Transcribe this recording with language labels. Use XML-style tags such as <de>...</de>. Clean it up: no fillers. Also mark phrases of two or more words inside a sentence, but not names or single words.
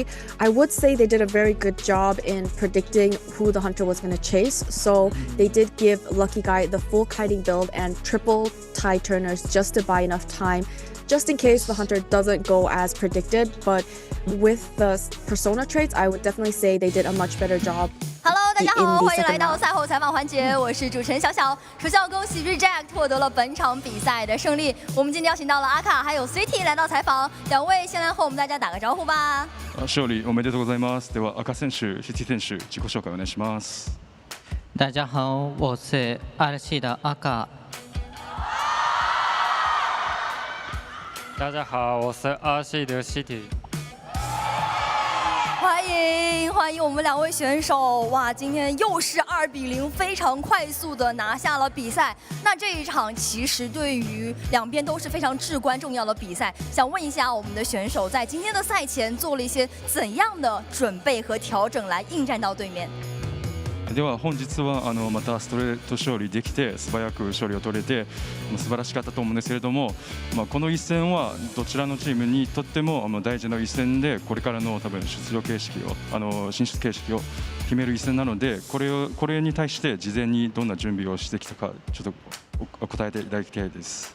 <en>I would say they did a very good job in predicting who the hunter was going to chase. So they did give Lucky Guy the full kiting build and triple tie turners just to buy enough time, just in case the hunter doesn't go as predicted. But with the persona traits, I would definitely say they did a much better job.</en> <zh>Hello， 大家好，欢迎来到赛后采访环节，我是主持人小小。首先要恭喜 Reject 获得了本场比赛的胜利。我们今天邀请到了阿卡还有 ZETA 来到采访，两位先来和我们大家打个招呼吧。</zh> <ja>勝利おめでとうございます。では赤選手、ZETA選手自己紹介お願いします。</ja> <zh>大家好，我是AbyssⅨ的阿卡。大家好，我是AbyssⅨ的 ZETA。欢迎我们2位选手！哇，今天又是2比0，非常快速的拿下了比赛。那这一场其实对于两边都是非常至关重要的比赛。想问一下我们的选手，在今天的赛前做了一些怎样的准备和调整来应战到对面？</zh> <ja>では本日はまたストレート勝利できて素早く勝利を取れて素晴らしかったと思うんですけれども、この一戦はどちらのチームにとっても大事な一戦で、これからの多分出場形式を進出形式を決める一戦なので、これに対して事前にどんな準備をしてきたかちょっと答えていただきたいです。</ja>